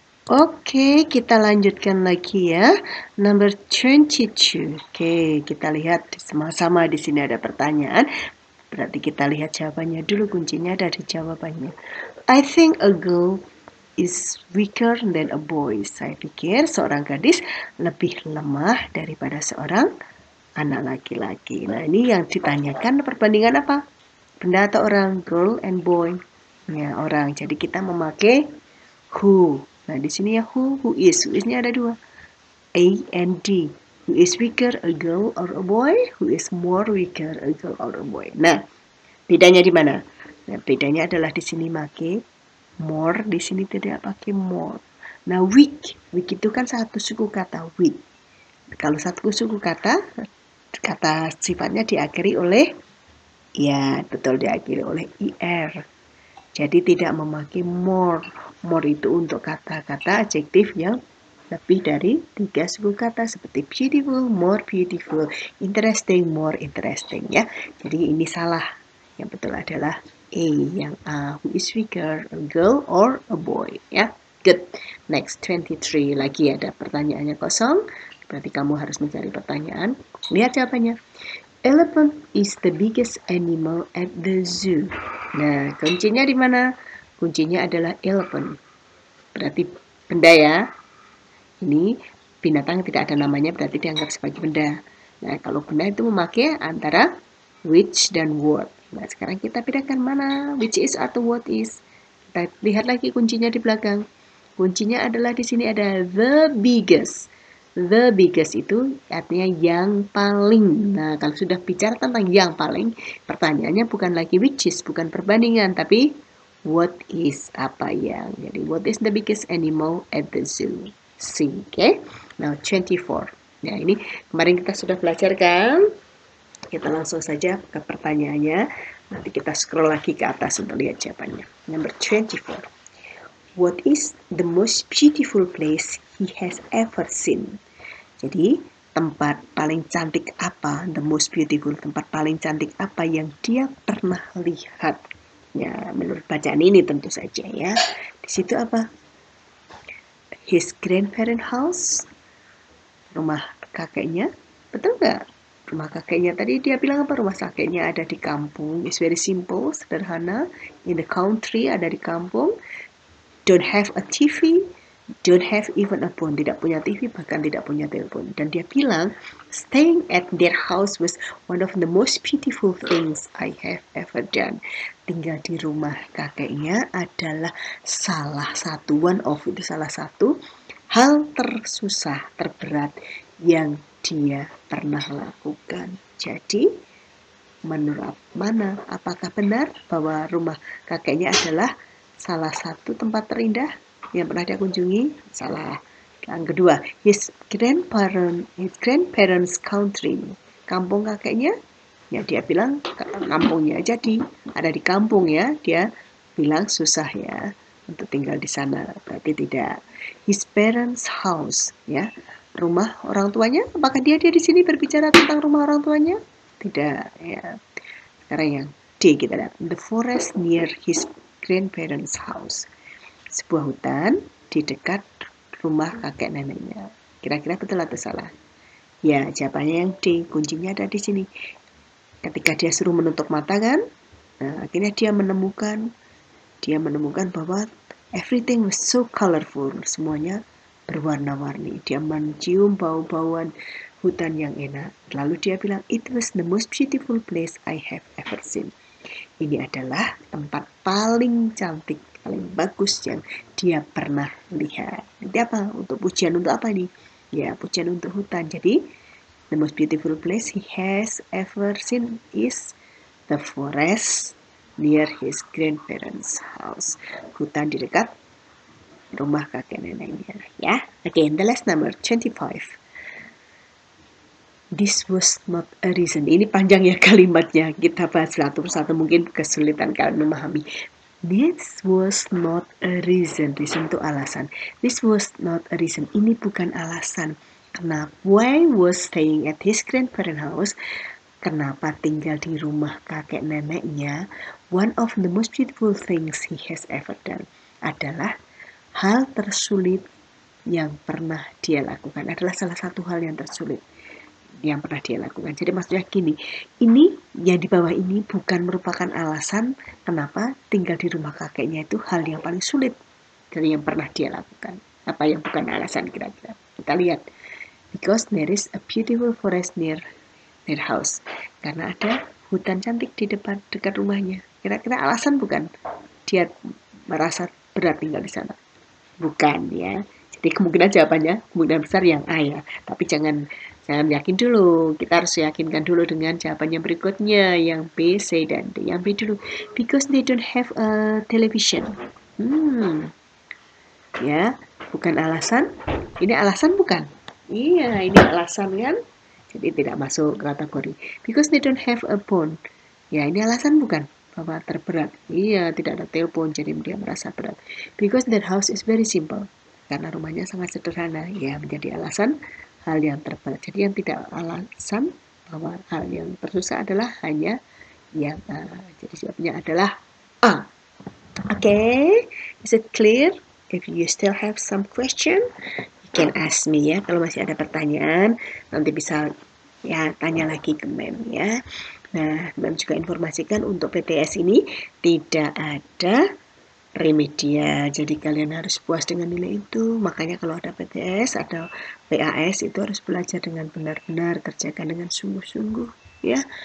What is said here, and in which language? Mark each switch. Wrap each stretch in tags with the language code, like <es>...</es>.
<id>Oke, kita lanjutkan lagi ya.</id> <en>Number 22.</en> <id>Oke, kita lihat sama-sama di sini ada pertanyaan. Berarti kita lihat jawabannya dulu, kuncinya ada di jawabannya.</id> <en>I think a girl is weaker than a boy.</en> <id>Saya pikir seorang gadis lebih lemah daripada seorang anak laki-laki. Nah, ini yang ditanyakan perbandingan apa? Benda atau orang?</id> <en>Girl and boy.</en> <id>Ya, orang. Jadi kita memakai who. Nah, di sini ya</id> <en>who is. Who is-</en> <id>nya ada dua.</id> <en>A and D. Who is weaker, a girl or a boy? Who is more weaker, a girl or a boy?</en> <id>Nah, bedanya di mana? Nah, bedanya adalah di sini pakai more, di sini tidak pakai more. Nah, weak. Weak itu kan satu suku kata weak. Kalau satu suku kata sifatnya diakhiri oleh ya, betul diakhiri oleh er. Jadi tidak memakai more. More itu untuk kata-kata adjektif yang lebih dari 3 suku kata seperti beautiful, more beautiful, interesting, more interesting ya. Jadi ini salah. Yang betul adalah A, yang A.</id> <en>Who is weaker, a girl or a boy</en> <id>ya. Good.</id> <en>Next 23</en> <id>lagi ada pertanyaannya kosong. Berarti kamu harus mencari pertanyaan. Lihat jawabannya.</id> <en>Elephant is the biggest animal at the zoo.</en> <id>Nah, kuncinya di mana? Kuncinya adalah elephant. Berarti benda ya. Ini binatang tidak ada namanya berarti dianggap sebagai benda. Nah, kalau benda itu memakai antara which dan what. Nah, sekarang kita bedakan mana which is atau what is. Kita lihat lagi kuncinya di belakang. Kuncinya adalah di sini ada the biggest. The biggest itu artinya yang paling. Nah, kalau sudah bicara tentang yang paling, pertanyaannya bukan lagi which is, bukan perbandingan, tapi what is, apa yang.</id> <en>Jadi, what is the biggest animal at the zoo? C, okay? Now, 24.</en> <id>Nah, ini kemarin kita sudah belajar kan? Kita langsung saja ke pertanyaannya. Nanti kita scroll lagi ke atas untuk lihat jawabannya.</id> <en>Number 24. What is the most beautiful place he has ever seen?</en> <id>Jadi, tempat paling cantik apa?</id> <en>The most beautiful,</en> <id>tempat paling cantik apa yang dia pernah lihat? Ya, menurut bacaan ini tentu saja ya. Di situ apa?</id> <en>His grandparent house,</en> <id>rumah kakeknya. Betul nggak? Rumah kakeknya tadi dia bilang apa? Rumah kakeknya ada di kampung.</id> <en>It's very simple,</en> <id>sederhana.</id> <en>In the country,</en> <id>ada di kampung.</id> <en>Don't have a TV, don't have even a phone,</en> <id>tidak punya TV, bahkan tidak punya telepon. Dan dia bilang,</id> <en>staying at their house was one of the most beautiful things I have ever done.</en> <id>Tinggal di rumah kakeknya adalah salah satu,</id> <en>one of</en> <id>itu salah satu hal tersusah, terberat yang dia pernah lakukan. Jadi, menurut mana? Apakah benar bahwa rumah kakeknya adalah salah satu tempat terindah yang pernah dia kunjungi? Salah. Yang kedua,</id> <en>his grandparents country,</en> <id>kampung kakeknya, ya dia bilang kampungnya jadi ada di kampung ya, dia bilang susah ya untuk tinggal di sana, berarti tidak.</id> <en>His parents house,</en> <id>ya, rumah orang tuanya, apakah dia di sini berbicara tentang rumah orang tuanya? Tidak ya. Sekarang yang D kita lihat.</id> <en>The forest near his grandparents' house.</en> <id>Sebuah hutan di dekat rumah kakek neneknya. Kira-kira betul atau salah? Ya, jawabannya yang D. Kuncinya ada di sini. Ketika dia suruh menutup mata kan, nah, akhirnya dia menemukan bahwa</id> <en>everything was so colorful.</en> <id>Semuanya berwarna-warni. Dia mencium bau-bauan hutan yang enak. Lalu dia bilang,</id> <en>it was the most beautiful place I have ever seen.</en> <id>Ini adalah tempat paling cantik, paling bagus yang dia pernah lihat. Jadi apa? Untuk pujian untuk apa nih? Ya, pujian untuk hutan.</id> <en>Jadi, the most beautiful place he has ever seen is the forest near his grandparents' house.</en> <id>Hutan di dekat rumah kakek neneknya.</id> <en>Ya, again, the last number 25. This was not a reason.</en> <id>Ini panjang ya kalimatnya. Kita bahas satu persatu, mungkin kesulitan kalian memahami.</id> <en>This was not a reason.</en> <id>Reason itu alasan.</id> <en>This was not a reason.</en> <id>Ini bukan alasan. Kenapa?</id> <en>Why was staying at his grandparent house?</en> <id>Kenapa tinggal di rumah kakek neneknya?</id> <en>One of the most beautiful things he has ever done</en> <id>adalah hal tersulit yang pernah dia lakukan adalah salah satu hal yang tersulit yang pernah dia lakukan. Jadi maksudnya gini, ini yang di bawah ini bukan merupakan alasan kenapa tinggal di rumah kakeknya itu hal yang paling sulit dari yang pernah dia lakukan. Apa yang bukan alasan kira-kira? Kita lihat.</id> <en>Because there is a beautiful forest near their house.</en> <id>Karena ada hutan cantik di depan dekat rumahnya. Kira-kira alasan bukan dia merasa berat tinggal di sana? Bukan ya. Jadi kemungkinan jawabannya kemungkinan besar yang A ya. Tapi jangan yakin dulu. Kita harus yakinkan dulu dengan jawabannya berikutnya yang B, C, dan D. Yang B dulu.</id> <en>Because they don't have a television.</en> <id>Ya, bukan alasan. Ini alasan bukan? Iya, ini alasan kan? Jadi tidak masuk kategori.</id> <en>Because they don't have a phone.</en> <id>Ya, ini alasan bukan? Bahwa terberat. Iya, tidak ada telepon, jadi dia merasa berat.</id> <en>Because their house is very simple.</en> <id>Karena rumahnya sangat sederhana. Ya, menjadi alasan hal yang terberat. Jadi yang tidak alasan bahwa hal yang tersusah adalah hanya yang A. Jadi jawabnya adalah A.</id> <en>Okay, is it clear? If you still have some question, you can ask me ya.</en> <id>Kalau masih ada pertanyaan, nanti bisa ya tanya lagi ke Mem ya. Nah, Mem juga informasikan untuk PTS ini tidak ada remedial. Jadi kalian harus puas dengan nilai itu. Makanya kalau ada PTS, ada PAS itu harus belajar dengan benar-benar, kerjakan dengan sungguh-sungguh ya.</id>